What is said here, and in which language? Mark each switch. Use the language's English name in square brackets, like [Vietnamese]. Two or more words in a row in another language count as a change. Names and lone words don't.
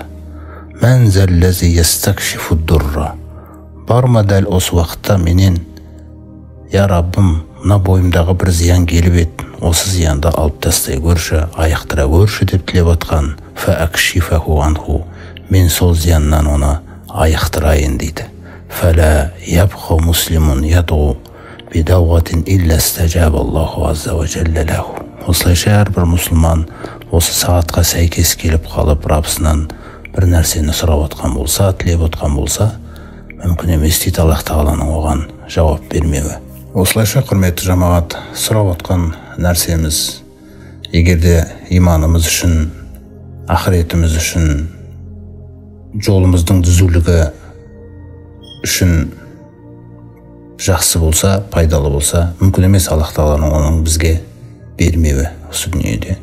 [Arabic] من ذا الذي يستكشف الضر, [Kazakh] бар ма дәл осы уақытта менен, я Раббым, мына бойымдағы бір зиян келіп еді, осы зиянды алып тастай көрші, аяқтыра көрші деп тілеп отқан, [Arabic] فأكشفه عنه, [Kazakh] мен сол зияннан оны аяқтырайын дейді. [Arabic] فلا يبقى مسلم يدعو بدعوة إلا استجاب الله عز وجل له. [Kazakh] Осылайша әрбір мұсылман осы сағатқа сәйкес келіп қалып, Раббысынан бір нәрсені сұрап отқан болса, тілеп отқан болса, мүмкін емес дейді Аллах тағаланың оған жауап бермеуі. Осылайша құрметті жамағат, сұрап отқан нәрсеміз, егерде иманымыз үшін, ақыретіміз үшін, жолымыздың түзулігі үшін жақсы болса, пайдалы болса, мүмкін емес Аллах тағаланың оның бізге бермеуі осы дүниеде.